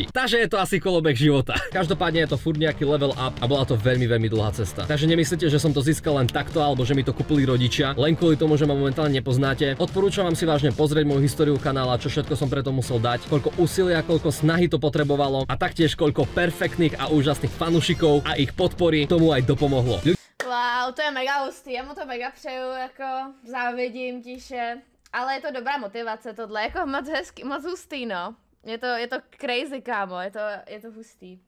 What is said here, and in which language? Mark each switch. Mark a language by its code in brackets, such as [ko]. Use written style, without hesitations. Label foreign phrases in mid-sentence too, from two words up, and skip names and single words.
[sk] Takže je to asi kolobeh života. Každopádne je to furt nejaký level up a bola to veľmi dlhá cesta. Takže nemyslíte, že som to získal len takto alebo že mi to kúpili rodičia, len kvôli tomu, že ma momentálne nepoznáte. Odporúčam vám si vážne pozrieť moju históriu kanála, čo všetko som preto musel dať, koľko úsilia, koľko snahy to potrebovalo a taktiež koľko perfektných a úžasných fanúšikov a ich podpory tomu aj dopomohlo. [cs] Wow, to je mega hustý, já mu to mega přeju, jako závidím tiše. Ale je to dobrá motivace tohle, jako moc hezky, moc hustý, no. Je to crazy, kámo, je to hustý.